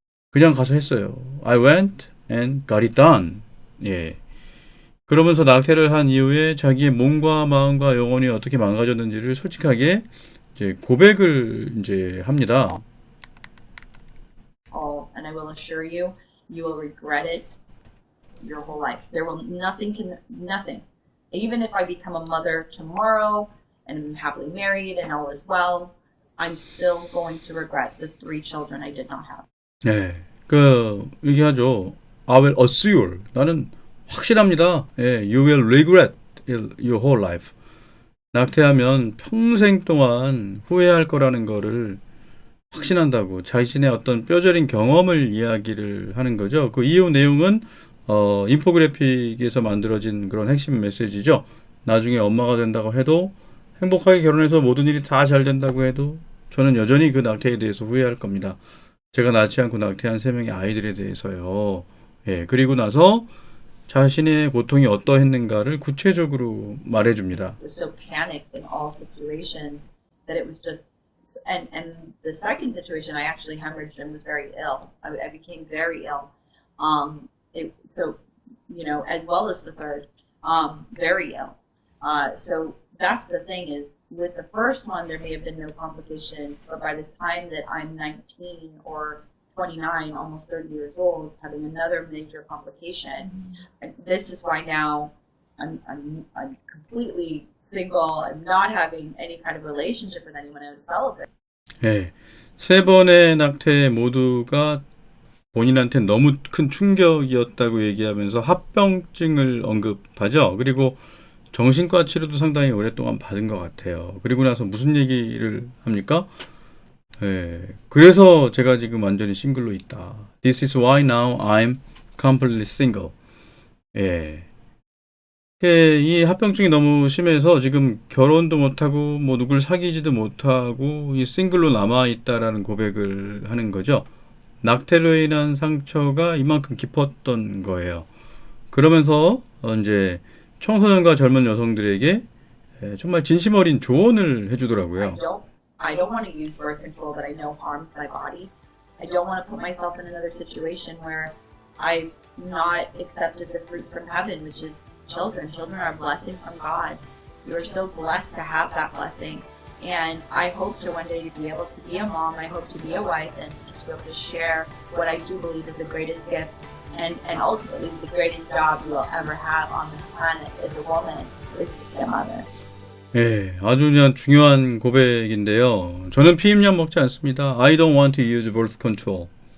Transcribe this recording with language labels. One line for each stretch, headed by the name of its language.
Korean: 그냥 가서 했어요.
English: I went and got it done.
Korean: 그러면서 낙태를 한 이후에 자기의 몸과 마음과 영혼이 어떻게 망가졌는지를 솔직하게 이제 고백을 이제 합니다.
English: and I will assure you, you will regret it your whole life. There will nothing. Even if I become a mother tomorrow and I'm happily married and all is well, I'm still going to regret the 3 children I did not have.
Korean: 예, 얘기하죠.
English: I will assure.
Korean: 나는 확실합니다.
English: 예, you will regret your whole life.
Korean: 낙태하면 평생 동안 후회할 거라는 거를 확신한다고 자신의 어떤 뼈저린 경험을 이야기를 하는 거죠. 그 이후 내용은 인포그래픽에서 만들어진 그런 핵심 메시지죠. 나중에 엄마가 된다고 해도 행복하게 결혼해서 모든 일이 다 잘 된다고 해도 저는 여전히 그 낙태에 대해서 후회할 겁니다. 제가 낳지 않고 낙태한 3명의 아이들에 대해서요. 예, 그리고 나서 자신의 고통이 어떠했는가를 구체적으로 말해줍니다.
English: Was so panicked in all situations that it was just. And the second situation, I actually hemorrhaged and was very ill. I became very ill. So, you know, as well as the third, very ill. So that's the thing is, with the first one, there may have been no complication, but by the time that I'm 19 or 29, almost 30 years old, having another major complication. And this is why now I'm completely single. I'm not having any kind of relationship with anyone. I was celibate.
Korean: 예, 3번의 낙태 모두가 본인한테 너무 큰 충격이었다고 얘기하면서 합병증을 언급하죠. 그리고 정신과 치료도 상당히 오랫동안 받은 것 같아요. 그리고 나서 무슨 얘기를 합니까? 예, 그래서 제가 지금 완전히 싱글로 있다.
English: This is why now I'm completely single.
Korean: 예. 이 합병증이 너무 심해서 지금 결혼도 못하고 뭐 누굴 사귀지도 못하고 이 싱글로 남아있다라는 고백을 하는 거죠. 낙태로 인한 상처가 이만큼 깊었던 거예요. 그러면서 이제 청소년과 젊은 여성들에게 정말 진심 어린 조언을 해주더라고요.
English: I don't want to use birth control that I know harms my body. I don't want to put myself in another situation where I've not accepted the fruit from heaven, which is children. Children are a blessing from God. You are so blessed to have that blessing. And I hope to one day to be able to be a mom. I hope to be a wife and to be able to share what I do believe is the greatest gift and ultimately the greatest job you will ever have on this planet as a woman is to be a mother.
Korean: 예, 아주 그냥 중요한 고백인데요. 저는 피임약 먹지 않습니다.
English: I don't want to use birth control.